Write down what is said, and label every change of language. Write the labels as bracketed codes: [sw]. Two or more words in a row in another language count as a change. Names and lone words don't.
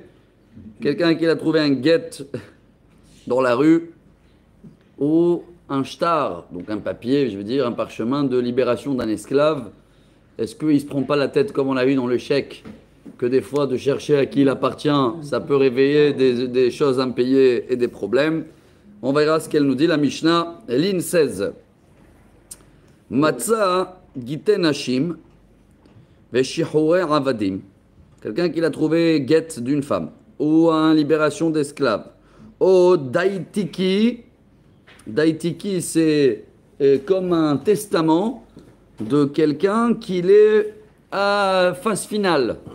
[fr] Quelqu'un qui a trouvé un guet dans la rue ou un shtar, donc un papier, je veux dire, un parchemin de libération d'un esclave. Est-ce qu'il ne se prend pas la tête comme on a eu dans le chèque, que des fois de chercher à qui il appartient, ça peut réveiller des choses impayées et des problèmes. On verra ce qu'elle nous dit, la Mishnah, ligne 16. [he] מצא גיטי נשים ושחרורי עבדים. [fr] Quelqu'un qui a trouvé guet d'une femme, ou une libération d'esclaves. Ou daitiki. Daitiki, c'est comme un testament de quelqu'un qui est à phase finale.